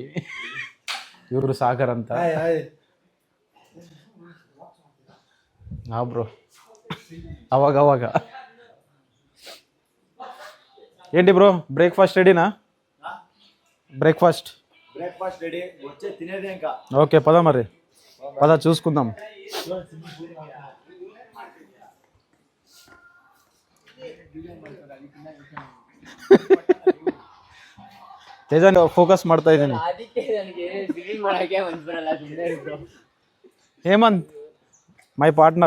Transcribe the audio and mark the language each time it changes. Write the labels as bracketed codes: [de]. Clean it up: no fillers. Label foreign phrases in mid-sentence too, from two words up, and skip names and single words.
[kn] ಇವರು ಸಾಗರ್ ಅಂತ. ಹಾ ಬ್ರೋ, ಅವಾಗ ఏంటి ಬ್ರೋ ಬ್ರೇಕ್ಫಾಸ್ಟ್ ರೆಡಿನಾ? [en] breakfast ready, [te] వచ్చే తినేదే ఇంకా. ఓకే పద మరి, పద చూసుకుందాం. [kn] ತೇಜನ್ ಫೋಕಸ್ ಮಾಡ್ತಾ ಇದ್ದೀನಿ. [en] Hemanth my partner.